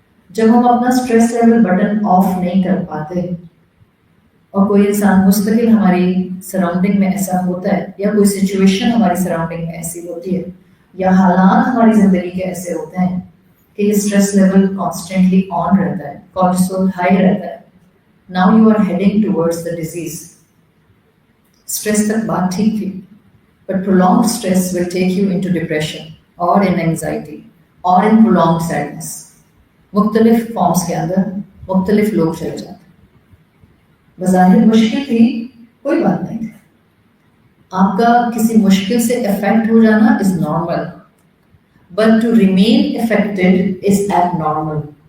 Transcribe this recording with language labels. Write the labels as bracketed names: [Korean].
[Urdu] جب ہم اپنا اسٹریس لیول بٹن آف نہیں کر پاتے اور کوئی انسان مستقل ہماری سراؤنڈنگ میں ایسا ہوتا ہے، یا کوئی سچویشن ہماری سراؤنڈنگ میں ایسی ہوتی ہے، یا حالات ہماری زندگی کے ایسے ہوتے ہیں کہ یہ اسٹریس لیول کانسٹنٹلی آن رہتا ہے، کورٹیسول ہائی رہتا ہے، [English] Now you are heading towards the disease. [Urdu] Stress تک بات ٹھیک تھی، but [English] prolonged stress will take you into depression or in anxiety or in prolonged sadness. [Urdu] مختلف فارمز کے اندر مختلف لوگ چلے جاتے ہیں. بظاہر مشکل تھی، کوئی بات نہیں تھی. آپ کا کسی مشکل سے افیکٹ ہو جانا [English] Is normal, but to remain affected is abnormal.